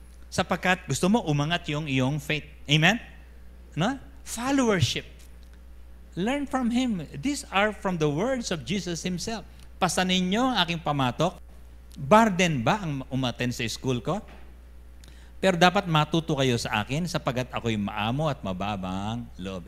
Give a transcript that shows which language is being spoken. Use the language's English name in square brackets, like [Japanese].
[Filipino] Sapagkat gusto mo umangat yung iyong faith. [English] Amen? No? Followership. Learn from Him. These are from the words of Jesus Himself. [Filipino] Pasanin nyo ang aking pamatok. Burden ba ang umattend sa school ko? Pero dapat matuto kayo sa akin sapagkat ako'y maamo at mababang loob.